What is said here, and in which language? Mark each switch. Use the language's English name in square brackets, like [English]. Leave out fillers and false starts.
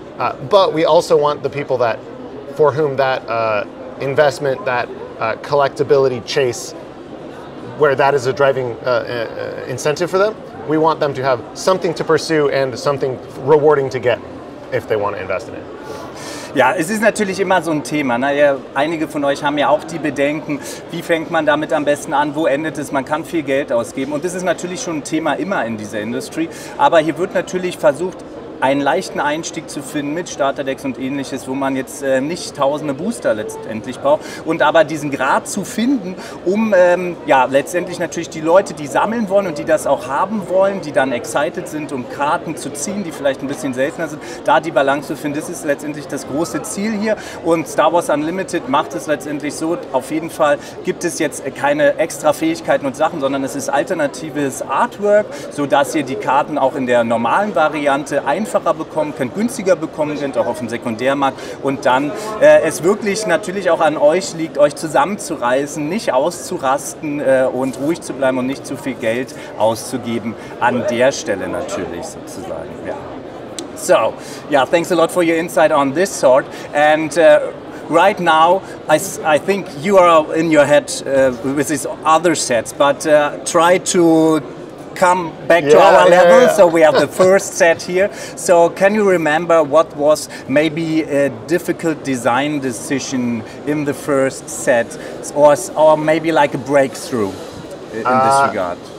[English] But we also want the people for whom that investment, that collectability chase, where that is a driving incentive for them, we want them to have something to pursue and something rewarding to get if they want to invest in it. [German] Ja, es ist natürlich immer so ein Thema. Ne? Einige von euch haben ja auch die Bedenken, wie fängt man damit am besten an, wo endet es, man kann viel Geld ausgeben. Und das ist natürlich schon ein Thema immer in dieser Industrie. Aber hier wird natürlich versucht, einen leichten Einstieg zu finden mit Starterdecks und ähnliches, wo man jetzt nicht tausende Booster letztendlich braucht, und aber diesen Grad zu finden, um letztendlich natürlich die Leute, die sammeln wollen und die das auch haben wollen, die dann excited sind, um Karten zu ziehen, die vielleicht ein bisschen seltener sind, da die Balance zu finden, das ist letztendlich das große Ziel hier, und Star Wars Unlimited macht es letztendlich so. Auf jeden Fall gibt es jetzt keine extra Fähigkeiten und Sachen, sondern es ist alternatives Artwork, sodass ihr die Karten auch in der normalen Variante einfacher bekommen könnt, günstiger bekommen könnt, auch auf dem Sekundärmarkt, und dann es wirklich natürlich auch an euch liegt, euch zusammenzureißen, nicht auszurasten und ruhig zu bleiben und nicht zu viel Geld auszugeben an der Stelle natürlich sozusagen. [English] Ja. So, yeah, thanks a lot for your insight on this sort, and right now, I think you are in your head with these other sets, but try to come back to our level. So we have the first set here. So can you remember what was maybe a difficult design decision in the first set, or maybe like a breakthrough in this regard?